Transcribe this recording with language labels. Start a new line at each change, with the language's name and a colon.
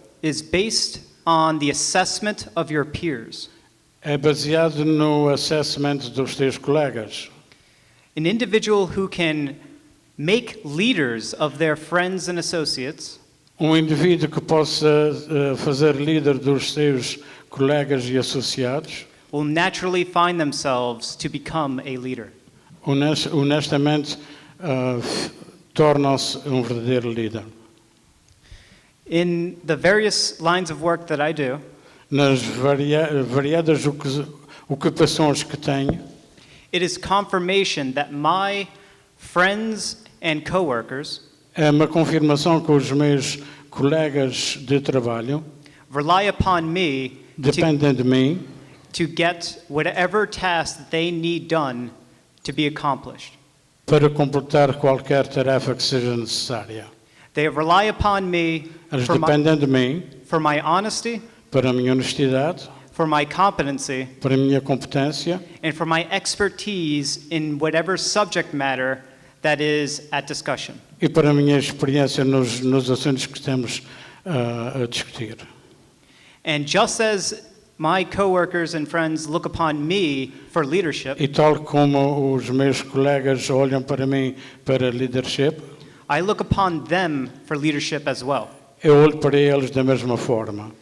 English: is based on the assessment of your peers.
Portuguese: é baseado no assessment dos teus colegas.
English: An individual who can make leaders of their friends and associates
Portuguese: Indivíduo que possa fazer líder dos seus colegas e associados,
English: will naturally find themselves to become a leader.
Portuguese: honestamente, tornam-se verdadeiro líder.
English: In the various lines of work that I do,
Portuguese: Nas variadas ocupações que tenho,
English: it is confirmation that my friends and coworkers
Portuguese: é uma confirmação que os meus colegas de trabalho
English: rely upon me
Portuguese: dependem de mim
English: to get whatever task that they need done to be accomplished.
Portuguese: para completar qualquer tarefa que seja necessária.
English: They rely upon me
Portuguese: Eles
English: for
Portuguese: dependem de mim
English: for my honesty,
Portuguese: para a minha honestidade,
English: for my competency,
Portuguese: para a minha competência
English: and for my expertise in whatever subject matter that is at discussion.
Portuguese: e para a minha experiência nos assuntos que estamos a discutir.
English: And just as my coworkers and friends look upon me for leadership,
Portuguese: E tal como os meus colegas olham para mim para leadership,
English: I look upon them for leadership as well.
Portuguese: Eu olho para eles da mesma forma.